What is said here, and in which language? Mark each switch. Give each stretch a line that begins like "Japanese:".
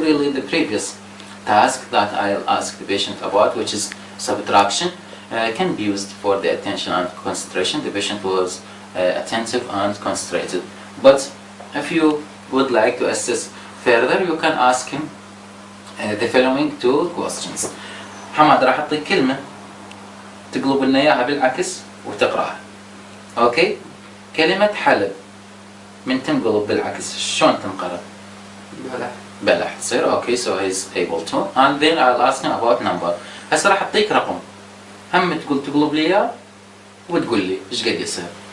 English: Really the previous task that I'll ask the patient about, which is subtraction, can be used for the attention and concentration. The patient was attentive and concentrated. But if you would like to assess further, you can ask him the following 2 questions.
Arabic: حماد راح أعطيك كلمة تقلب لنا إياها بالعكس وتقرأها. أوكي؟ كلمة حلب من تنقلب بالعكس شلون تنقرأ؟ بلح تصير. اوكي.
English: so he's able to, and then I'll ask him about number.
Arabic: هسه راح اعطيك رقم هم تقلب لي اياه وتقول لي ايش قد يصير.